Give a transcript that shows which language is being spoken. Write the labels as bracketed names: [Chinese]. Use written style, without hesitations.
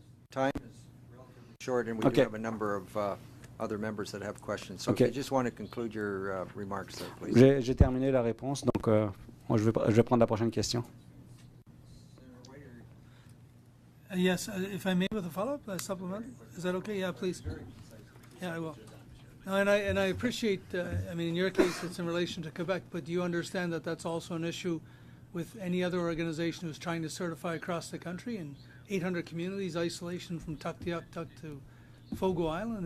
[English] Time is relatively short, and we do have a number of other members that have questions. So if you just want to conclude your remarks there, please. [French] J'ai terminé la réponse, donc je vais prendre la prochaine question. [English] Yes, if I may, with a follow-up, supplement, is that okay? Yeah, please. Yeah, I will. No, and I appreciate. I mean, in your case, it's in relation to Quebec, but do you understand that that's also an issue with any other organization who's trying to certify across the country in 800 communities, isolation from Tuktoyaktuk to Fogo Island?